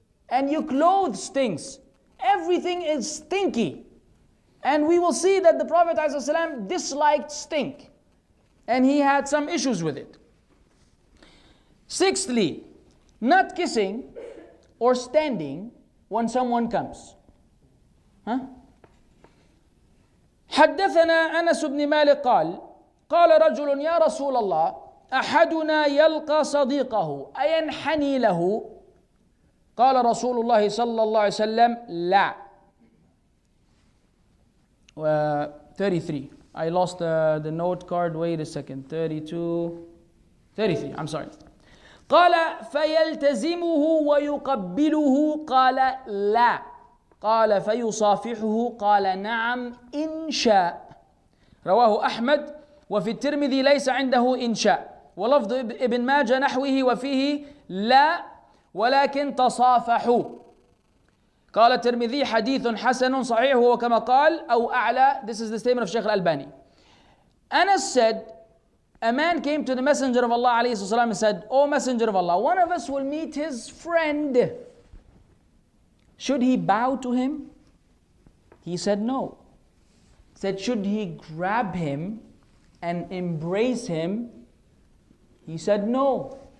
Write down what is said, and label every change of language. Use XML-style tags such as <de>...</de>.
<en>And your clothes stinks. Everything is stinky. And we will see that the Prophet ﷺ disliked stink. And he had some issues with it. Sixthly, not kissing or standing when someone comes.</en> <ar>حدثنا أنس بن مالك قال رجل يا رسول الله أحدنا يلقى صديقه أينحني له قال رسول الله صلى الله عليه وسلم لا</ar> <en>33 I lost the note card, wait a second, 33 I'm sorry.</en> <ar>قال فيلتزمه ويقبله قال لا قال فيصافحه قال نعم إن شاء رواه أحمد وفي الترمذي ليس عنده إن شاء ولفظ ابن ماجه نحوه وفيه لا ولكن تصافحوا قال الترمذي حديث حسن صحيح وكما قال أو أعلى.</ar> <en>This is the statement of Shaykh al-Albani. Anas said, a man came to the Messenger of Allah alayhi salam and said, O Messenger of Allah, one of us will meet his friend. Should he bow to him? He said no. He said, should he grab him and embrace him? He said no.</en>